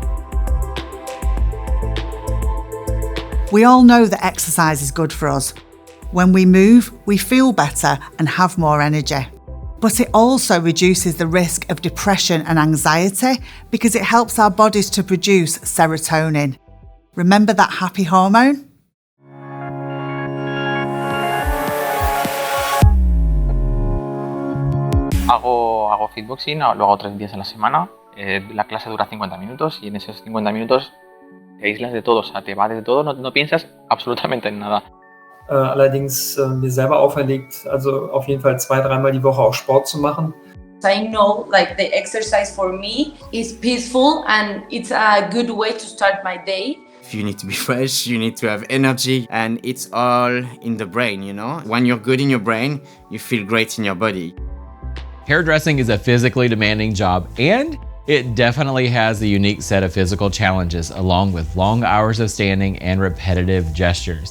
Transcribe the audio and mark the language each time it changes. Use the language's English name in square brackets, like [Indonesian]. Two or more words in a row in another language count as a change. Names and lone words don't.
[English] We all know that exercise is good for us. When we move, we feel better and have more energy. But it also reduces the risk of depression and anxiety because it helps our bodies to produce serotonin. Remember that happy hormone? [Spanish] Hago fitboxing, lo hago 3 días a la semana. La clase dura 50 minutos y en esos 50 minutos te aíslas de todo, o sea, te vas de todo, no piensas absolutamente en nada. [German] Allerdings mir selber auferlegt, also auf jeden Fall 2-3 Mal die Woche auch Sport zu machen. [English] I know like the exercise for me is peaceful and it's a good way to start my day. You need to be fresh, you need to have energy, and it's all in the brain, you know? When you're good in your brain, you feel great in your body. Hairdressing is a physically demanding job, and it definitely has a unique set of physical challenges along with long hours of standing and repetitive gestures.